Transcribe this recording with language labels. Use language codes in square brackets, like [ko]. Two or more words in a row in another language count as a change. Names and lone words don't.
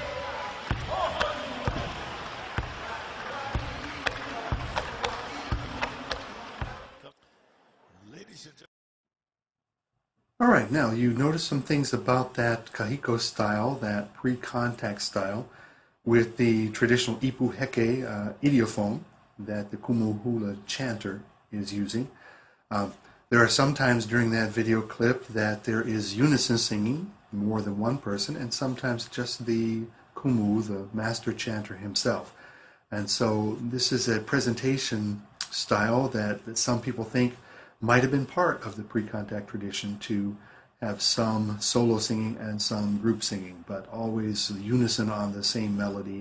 [en] Ladies and gentlemen. All right, now you notice some things about that kahiko style, that pre-contact style, with the traditional [haw] ipu heke [en] idiophone that the Kumuhula chanter is using. There are some times during that video clip that there is unison singing, more than one person, and sometimes just the kumu, the master chanter himself. And so this is a presentation style that some people think might have been part of the pre-contact tradition, to have some solo singing and some group singing, but always unison on the same melody.